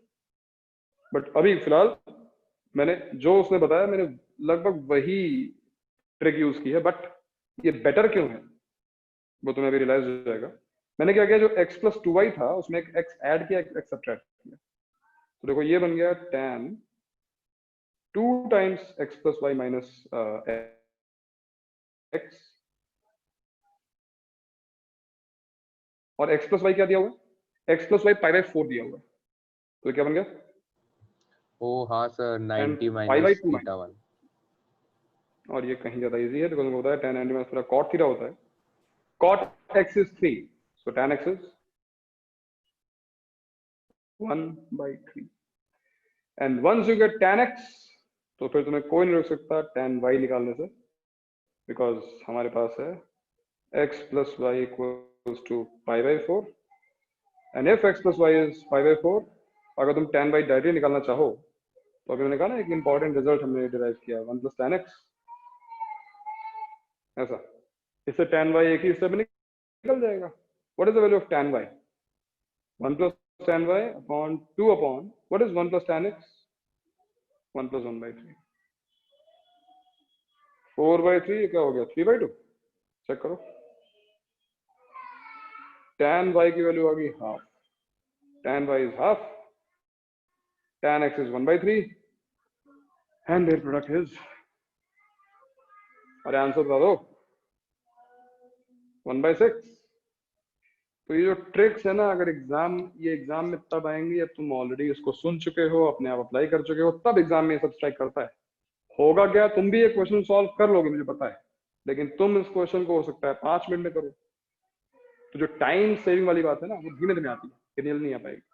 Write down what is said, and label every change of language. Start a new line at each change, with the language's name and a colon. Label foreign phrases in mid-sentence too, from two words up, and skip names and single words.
Hindi: बट अभी फिलहाल मैंने जो उसने बताया, मैंने लगभग वही
English: trick use
Hindi: की है, बट ये बेटर क्यों है वो तुम्हें अभी रियलाइज हो जाएगा। मैंने क्या किया, जो
English: x plus 2y
Hindi: था उसमें एक x ऐड किया, एक x सब्ट्रैक्ट किया, तो देखो ये बन गया
English: tan 2 times x plus y minus x,
Hindi: और
English: x plus y
Hindi: क्या दिया हुआ है,
English: x plus y pi by 4
Hindi: दिया हुआ है, तो क्या बन गया? ओ हाँ सर, 90
English: pi by minus 2 theta 1।
Hindi: और ये कहीं ज्यादा इजी है, बिकॉज उनको होता है
English: tan 90 minus
Hindi: थोड़ा
English: cot theta
Hindi: होता है,
English: cot x is 3, so tan x is 1 by 3, and once you get tan x,
Hindi: तो फिर तुम्हें कोई नहीं रोक सकता
English: tan y
Hindi: निकालने से, बिकॉज हमारे पास है
English: x plus y equals to pi by 4, and if x plus y is pi by 4,
Hindi: अगर तुम tan y डायरेक्टली निकालना चाहो तो अभी मैंने कहा ना एक
English: important result
Hindi: हमने डिराइव किया,
English: 1 plus tan x,
Hindi: ऐसा इससे tan y एक ही स्टेप में निकल जाएगा।
English: what is the value of tan y? 1 plus tan y upon 2 upon what is 1 plus tan x? 1 plus 1 by 3, 4 by 3
Hindi: क्या हो गया,
English: 3 by 2।
Hindi: चेक करो, tan y की वैल्यू आ गई हाफ,
English: tan y is half, tan x is 1 by 3, and their product is,
Hindi: अरे आंसर बता दो, 1 by 6। तो ये जो ट्रिक्स है ना, अगर ये एग्जाम में तब आएंगे जब तुम ऑलरेडी इसको सुन चुके हो, अपने आप अप्लाई कर चुके हो, तब एग्जाम में ये सब स्ट्राइक करता है। होगा क्या, तुम भी ये
English: question solve
Hindi: कर लोगे मुझे पता है, लेकिन तुम इस क्वेश्चन को हो सकता है 5 मिनट में करो, तो जो
English: time saving
Hindi: वाली बात है ना, वो धीमे धीमे आती है, इतनी जल्दी नहीं आ पाएगी।